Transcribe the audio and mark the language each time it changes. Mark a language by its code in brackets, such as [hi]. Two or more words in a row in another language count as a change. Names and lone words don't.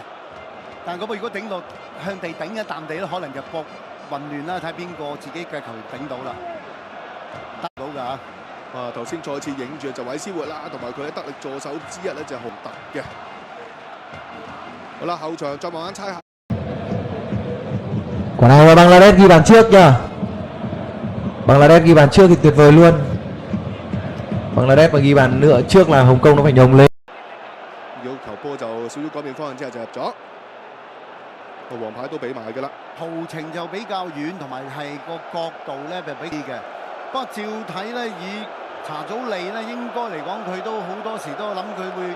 [yue] 但係嗰波如果頂落向地頂一啖地咧，可能就搏混亂啦，睇邊個自己嘅球頂到啦，得到㗎。啊！頭先再次影住就韋斯活啦，同埋佢嘅得力助手之一咧就係洪特嘅。好啦，後場再慢慢猜下。 [vi] Quả này mà Bangladesh ghi bàn trước nha. Bangladesh ghi bàn trước thì tuyệt vời luôn. Bangladesh mà ghi bàn nữa trước là Hồng Kông nó phải nhồng lên. [yue] 要球波就少少改變方向之後就入咗，個黃牌都俾埋㗎啦。途程就比較遠，同埋係個角度咧就比啲嘅。不過照睇咧，以查祖利咧，應該嚟講佢都好多時都諗佢會